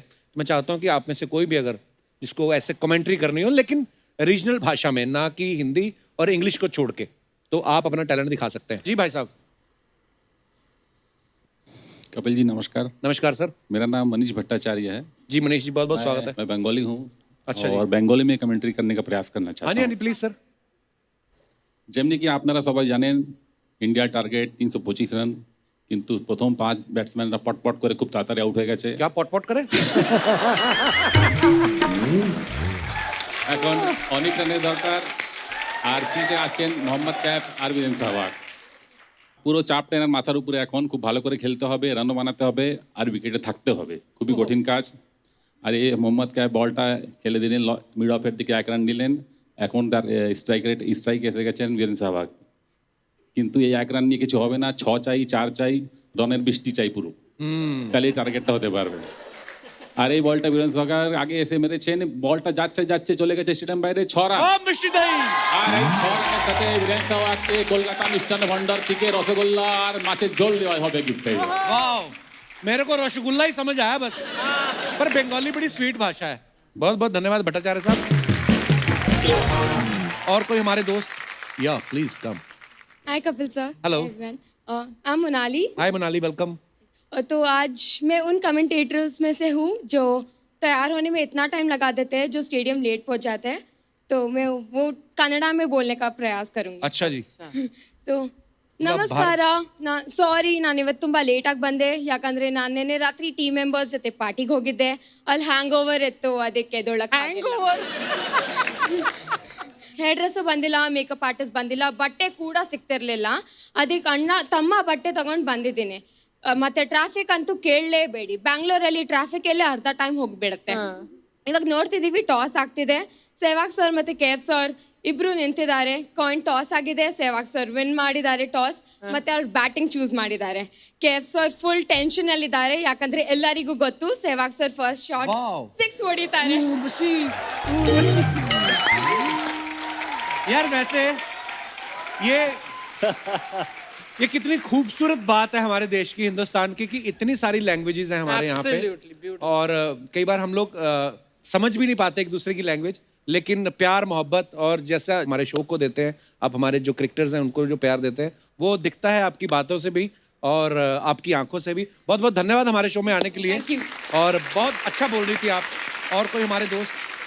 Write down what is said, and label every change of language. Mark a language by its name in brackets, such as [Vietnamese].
[Hindi] तो मैं चाहता हूँ कि आप में से कोई भी अगर जिसको ऐसे कमेंट्री करनी हो, लेकिन रीजनल भाषा में, ना कि हिंदी और इंग्लिश को छोड़ के, तो आप अपना टैलेंट दिखा सकते हैं। जी भाई साहब। कपिल जी नमस्कार। नमस्कार सर। मेरा नाम मनीष भट्टाचार्य है। जी मनीष जी, बहुत बहुत स्वागत है। मैं बंगाली हूँ। अच्छा जी। और बंगाली में कमेंट्री करने का प्रयास करना हाँ चाहता जी, हाँ हूँ। जी, प्लीज सर। [Bangla] যেমনি কি আপনারা সবাই জানেন, ইন্ডিয়ার টার্গেট 325 রান, কিন্তু প্রথম 5 ব্যাটসম্যানরা পটপট করে খুব তাড়াতাড়ি আউট হয়ে গেছে। [Hindi] क्या पॉट पॉट करे? [Bangla] এখন অনেক রানের দরকার, আর পিছে আছেন মোহাম্মদ ক্যাফ আর বীরেন সেহবাগ। পুরো চাপটা এনার মাথার উপরে, এখন খুব ভালো করে খেলতে হবে, রানও বানাতে হবে, আর উইকেটে থাকতে হবে। খুবই কঠিন কাজ। আর এই মোহাম্মদ ক্যাফ বলটা খেলে দিলেন, মিড অফের দিকে 1 রান নিলেন। এখন তার স্ট্রাইক এসে গেছেন বীরেন সেহবাগ। কিন্তু এই 1 রান নিয়ে কিছু হবে না, 6 চাই, 4 চাই, রানের বৃষ্টি চাই পুরো, তাহলে টার্গেটটা হতে পারবে। আর এই বলটা বীরেন সেহবাগ আগে এসে মেরেছেন, বলটা যাচ্ছে যাচ্ছে চলে গেছে স্টেডিয়াম বাইরে, 6 রান। मिष्टी दही। আর এই 6 রানের সাথে বীরেন সেহবাগকে কলকাতা মিষ্টান্ন ভান্ডার থেকে রসগোল্লা আর মাছের ঝোল দেওয়া হবে गिफ्ट। [Hindi] वाह, मेरे को रसगुल्ला ही समझ आया बस, पर बंगाली बड़ी स्वीट भाषा है। बहुत बहुत धन्यवाद भट्टाचार्य साहब। और कोई हमारे दोस्त? या please come. Hi Kapil sir. [English] Hello. I am Monali. [Hindi] Hi Manali, welcome. तो आज मैं उन कमेंटेटर्स में से हूँ जो तैयार होने में इतना टाइम लगा देते हैं, जो स्टेडियम लेट पहुँच जाते हैं। तो मैं वो कन्नड़ा में बोलने का प्रयास करूँगी। अच्छा जी। तो [Kannada] ನಮಸ್ಕಾರ ಸಾರಿ ನಾನು ಇವತ್ತು ತುಂಬಾ ಲೇಟ್ ಆಗಿ ಬಂದೆ ಯಾಕಂದ್ರೆ ನಾನು ನಿನ್ನೆ ರಾತ್ರಿ ಟೀಮ್ ಮೆಂಬರ್ಸ್ ಜೊತೆ ಪಾರ್ಟಿಗೆ ಹೋಗಿದ್ದೆ ಅಲ್ಲಿ ಹ್ಯಾಂಗ್ ಓವರ್ ಇತ್ತು ಅದಕ್ಕೆ ಹೇರ್ ಡ್ರೆಸ್ಸು ಬಂದಿಲ್ಲ ಮೇಕಪ್ ಆರ್ಟಿಸ್ಟ್ ಬಂದಿಲ್ಲ ಬಟ್ಟೆ ಕೂಡ ಸಿಗ್ತಿರ್ಲಿಲ್ಲ ಅದಕ್ಕೆ ಅಣ್ಣ ತಮ್ಮ ಬಟ್ಟೆ ತಗೊಂಡು ಬಂದಿದ್ದೀನಿ ಮತ್ತೆ ಟ್ರಾಫಿಕ್ ಅಂತೂ ಕೇಳಲೇಬೇಡಿ ಬ್ಯಾಂಗ್ಳೂರಲ್ಲಿ ಟ್ರಾಫಿಕ್ ಎಲ್ಲೇ ಅರ್ಧ ಟೈಮ್ ಹೋಗ್ಬಿಡುತ್ತೆ ಇವಾಗ ನೋಡ್ತಿದೀವಿ ಟಾಸ್ ಆಗ್ತಿದೆ ಸೆಹ್ವಾಗ್ ಸರ್ ಮತ್ತೆ KF ಸರ್ ಇಬ್ರು ನಿಂತಿದ್ದಾರೆ ಕಾಯಿನ್ ಟಾಸ್ ಆಗಿದೆ ಸೆಹ್ವಾಗ್ ಸರ್ ವಿನ್ ಮಾಡಿದ್ದಾರೆ ಟಾಸ್ ಮತ್ತೆ ಅವ್ರು ಬ್ಯಾಟಿಂಗ್ ಚೂಸ್ ಮಾಡಿದ್ದಾರೆ KF ಸರ್ ಫುಲ್ ಟೆನ್ಷನ್ ಅಲ್ಲಿ ಇದ್ದಾರೆ ಯಾಕಂದ್ರೆ ಎಲ್ಲರಿಗೂ ಗೊತ್ತು ಸೆಹ್ವಾಗ್ ಸರ್ ಫಸ್ಟ್ ಶಾಟ್ 6 ಹೊಡಿತಾರೆ [Hindi] यार वैसे ये कितनी खूबसूरत बात है हमारे देश की हिंदुस्तान की कि इतनी सारी लैंग्वेजेस हैं हमारे यहाँ पे और कई बार हम लोग समझ भी नहीं पाते एक दूसरे की लैंग्वेज लेकिन प्यार मोहब्बत और जैसा हमारे शो को देते हैं आप हमारे जो क्रिकेटर्स हैं उनको जो प्यार देते हैं वो दिखता है आपकी बातों से भी और आपकी आंखों से भी बहुत बहुत धन्यवाद हमारे शो में आने के लिए और बहुत अच्छा बोल रही थी आप और कोई हमारे दोस्त